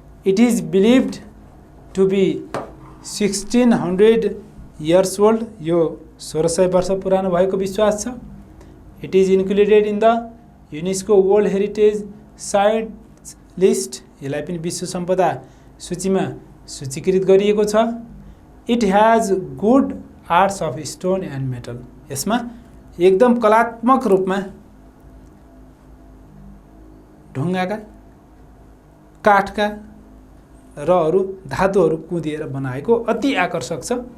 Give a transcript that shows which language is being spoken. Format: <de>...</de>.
<en>It is believed to be 1600 years old.</en> <ne>यो 1600 वर्ष पुरानो भएको विश्वास छ।</ne> <en>It is included in the UNESCO World Heritage Sites List.</en> <ne>यसलाई पनि विश्व सम्पदा सूचीमा सूचीकृत गरिएको छ।</ne> <en>It has good arts of stone and metal.</en> <ne>यसमा एकदम कलात्मक रूपमा ढुङ्गाका, काठका र अरू धातुहरू कुँदिएर बनाएको अति आकर्षक छ।</ne>